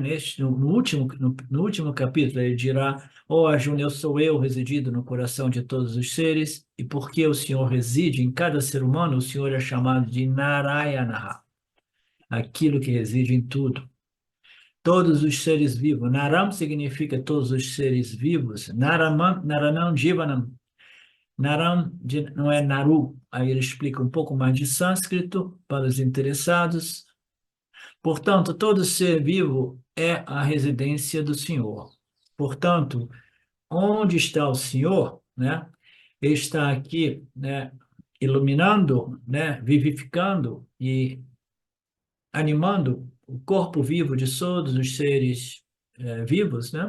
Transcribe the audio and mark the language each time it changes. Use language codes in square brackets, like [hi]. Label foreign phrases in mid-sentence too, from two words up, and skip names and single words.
[pt] No último capítulo, ele dirá, ó Arjuna, eu sou eu residido no coração de todos os seres, e porque o Senhor reside em cada ser humano, o Senhor é chamado de Narayana, aquilo que reside em tudo. Todos os seres vivos. Naram significa todos os seres vivos. [sa] Naranam Jivanam. [pt] Naram não é Naru. Aí ele explica um pouco mais de sânscrito para os interessados. Portanto, todo ser vivo é a residência do Senhor. Portanto, onde está o Senhor, né? Ele está aqui, né, iluminando, né, vivificando e animando o corpo vivo de todos os seres vivos, né?